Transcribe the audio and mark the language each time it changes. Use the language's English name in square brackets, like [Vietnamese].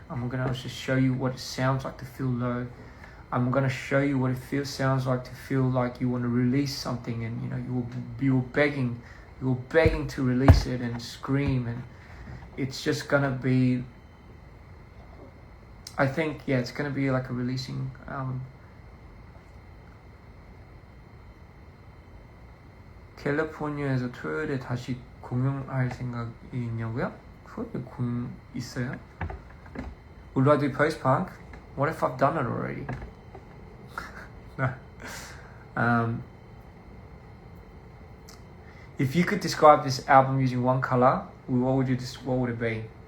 [English] I'm gonna also show you what it sounds like to feel low. I'm gonna show you what it sounds like to feel like you want to release something, and you know, you were begging to release it and scream, and it's just gonna be, I think, yeah, it's gonna be like a releasing album. [Korean] 캘리포니아에서 토요일에 다시 공연할 생각이 있냐고요? [English] 토요일에 공연 있어요? Would I do post-punk? What if I've done it already? No. If you could describe this album using one color, what would it be?